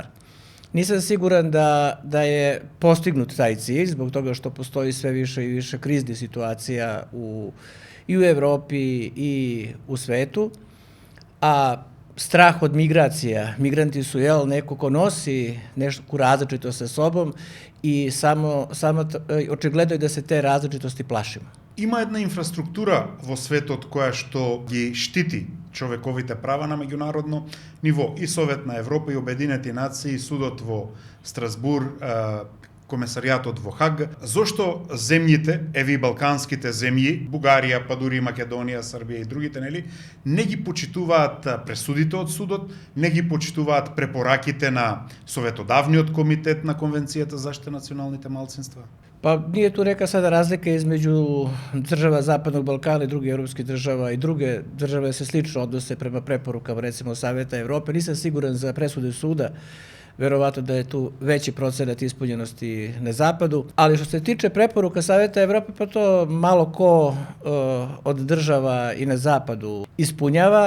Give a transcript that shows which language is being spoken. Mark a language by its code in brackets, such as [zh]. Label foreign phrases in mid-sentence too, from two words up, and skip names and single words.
[sr] Nisam siguran da je postignut taj cilj, zbog toga što postoji sve više i više kriznih situacija i u Evropi i u svetu, a strah od migracija, migranti su neko ko nosi neku različitost sa sobom i samo očigledno je da se te različitosti plašimo. [mk] Има една инфраструктура во светот која што ги штити човековите права на меѓународно ниво. И Совет на Европа, и Обединети нации, и судот во Страсбур, комесаријатот во Хаг. Зошто земјите, еви балканските земји, Бугарија, па дури Македонија, Србија и другите, нели, не ги почитуваат пресудите од судот, не ги почитуваат препораките на Советодавниот комитет на Конвенцијата за заштита националните малцинства? [sr] Pa nije tu neka sada razlika između država Zapadnog Balkana i drugih evropskih država i druge države se slično odnose prema preporukama, recimo Saveta Evrope. Nisam siguran za presude suda, verovatno da je tu veći procenat ispunjenosti na zapadu, ali što se tiče preporuka Saveta Evrope, pa to malo ko od država i na zapadu ispunjava.